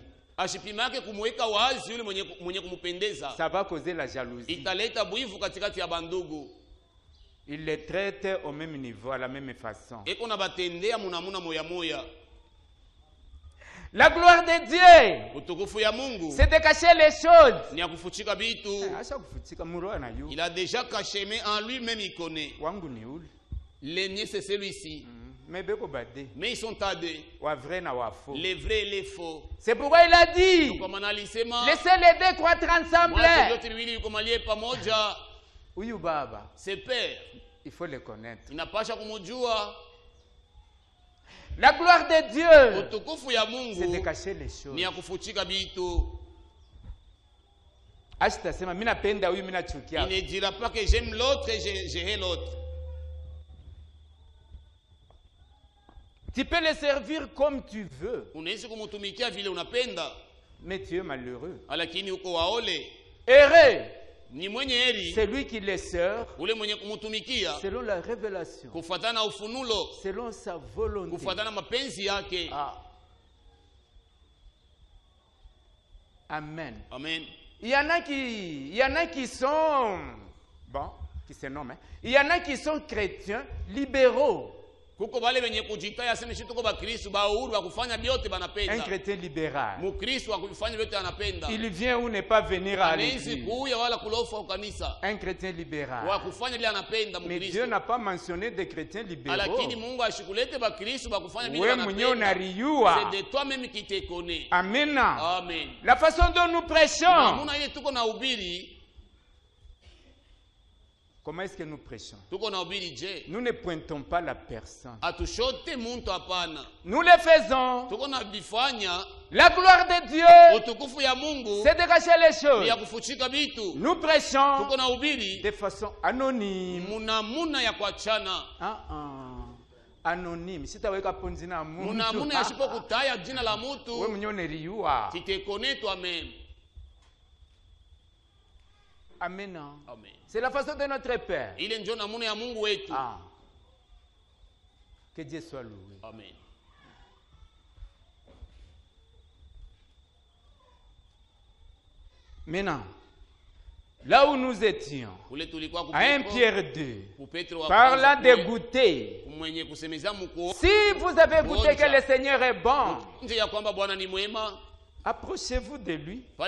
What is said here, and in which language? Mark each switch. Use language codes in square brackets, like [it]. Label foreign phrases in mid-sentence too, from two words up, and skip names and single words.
[sw] Ashipimake kumweka wazi yule mwenye kumupendeza. [fr] Ça va causer la jalousie. [sw] Italeta buivu katikati ya bandugu. [fr] Il les traite au même niveau, à la même façon. [sw] Eko na batendea munamuna moya moya. [fr] La gloire de Dieu, c'est de cacher les choses. Il a déjà caché, mais en lui-même il connaît. L'aîné c'est celui-ci. Mais ils sont à deux. Les vrais et les faux. C'est pourquoi il a dit, laissez les deux croître ensemble. C'est père. Il faut le connaître. Il n'a pas kumujua. La gloire de Dieu, c'est de cacher les choses. [sw] Ni ya kufuchika bitu. Asitasema mimi napenda huyu mimi nachukia. [fr] Il ne dira pas que j'aime l'autre et je hais l'autre. Tu peux le servir comme tu veux. [sw] Unaweza kumtumikia vile unapenda. [fr] Mais tu es malheureux. [sw] Lakini uko waole. [fr] Heureux. [sw] Ni mwenye heri. [fr] C'est lui qui les sert. [sw] Ule mwenye kumtumikia. [fr] Selon la révélation. [sw] Kufuatana na ufunulo. [fr] Selon sa volonté. [sw] Kufuatana mapenzi yake. Amen. Amen. [fr] Il y en a qui sont bon, qui se nomment. Il y en a qui sont chrétiens libéraux. [sw] Kuko wale wenye kujitaya sema sisi tuko ba Kristo ba uhuru wa kufanya vyote banapenda. [fr] Un chrétien libéral. [sw] Mkristo wa kufanya vyote anapenda. [fr] Il vient ou ne pas venir à l'église. [sw] Kuya wala kulofa kanisa. [fr] Un chrétien libéral. [sw] Wa kufanya vile anapenda Mkristo. [fr] Mais Dieu n'a pas mentionné des chrétiens libéraux. [sw] Lakini Mungu ashikulete ba Kristo ba kufanya vile anapenda. Wewe mwenyewe unariua. [fr] C'est de toi-même qui te connais. Amen. Amen. La façon dont nous prêchons. [sw] Namuna ile tuko na ubiri. [fr] Comment est-ce que nous prêchons? Nous ne pointons pas la personne. Nous le faisons. La gloire de Dieu, c'est de cacher les choses. Nous prêchons de façon anonyme. Anonyme. Si tu as [sw] ponzi na mundu, wewe mwenyewe uneriua. [fr] Tu te connais toi-même. Amen. Amen. C'est la façon de notre Père. Que Dieu soit loué. Amen. Maintenant, là où nous étions, à 1 Pierre 2, parlant de goûter, si vous avez goûté que le Seigneur est bon, approchez-vous de lui.